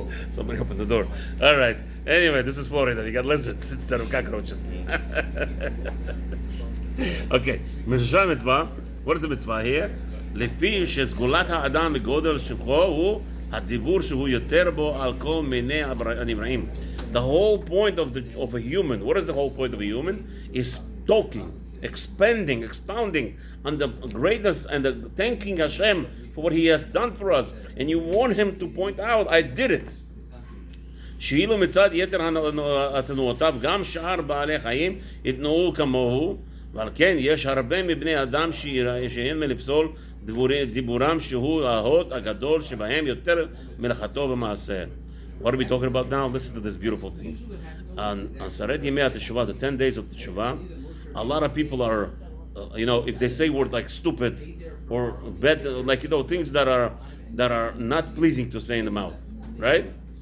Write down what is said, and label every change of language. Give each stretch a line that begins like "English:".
English: Somebody opened the door. All right. Anyway, this is Florida. You got lizards instead of cockroaches. Okay. Mitzvah. What is the mitzvah here?
Hebrew: לפי שסגולת האדם מגודל שבחו הוא הדיבור שהוא יותר בו על כל מיני הנבראים.
English: The whole point of a human, what is the whole point of a human? Is talking, expanding, expounding on the greatness and the thanking Hashem for what He has done for us. And you want Him to point out, I did it.
Hebrew: שאילו מצד יתר התנועותיו גם שאר בעלי חיים יתנועו כמוהו, ועל כן יש הרבה מבני אדם שאין מלפסול דיבורם שהוא ההוד הגדול שבהם יותר מלאכתו במעשה.
English: What are we talking about now? Listen to this beautiful thing. On Saret Yemei HaTeshuvah, the 10 days of Teshuvah, a lot of people are, if they say words like stupid or bad, things that are not pleasing to say in the mouth, right?